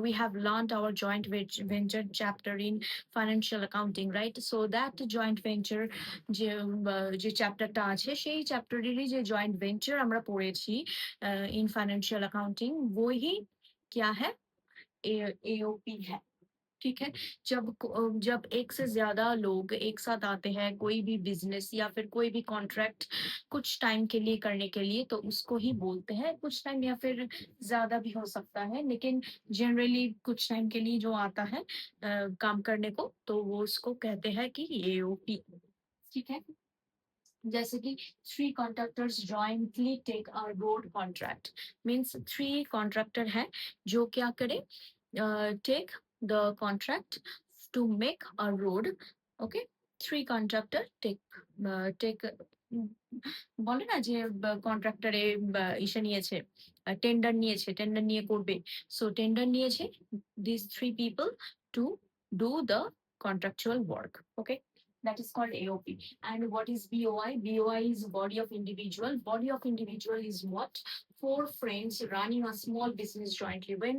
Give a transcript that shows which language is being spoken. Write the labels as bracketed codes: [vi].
[en] We have learned our joint venture chapter in financial accounting, right? So that joint venture [bn] যে চ্যাপ্টারটা আছে সেই চ্যাপ্টারেরই যে জয়েন্ট ভেঞ্চার আমরা পড়েছি [hi] इन फाइनेंशियल अकाउंटिंग वही क्या है? एओपी है। ठीक है, जब एक से ज्यादा लोग एक साथ आते हैं कोई भी बिजनेस या फिर कोई भी कॉन्ट्रैक्ट कुछ टाइम के लिए करने के लिए, तो उसको ही बोलते हैं। कुछ टाइम या फिर ज्यादा भी हो सकता है, लेकिन जनरली कुछ टाइम के लिए जो आता है काम करने को, तो वो उसको कहते हैं कि एओपी। ठीक है, जैसे कि [en] Three contractors jointly take a road contract, means three contractor है जो क्या करे, take the contract to make a road. Okay, three contractor take [bn] বলে না যে কন্ট্রাক্টরে ইসে নিয়েছে, টেন্ডার নিয়েছে, টেন্ডার নিয়ে করবে। [en] so [bn] টেন্ডার নিয়েছে [en] This three people to do the contractual work. Okay, that is called AOP. And what is BOI? BOI is body of individual. Body of individual is what? Four friends running a small business jointly.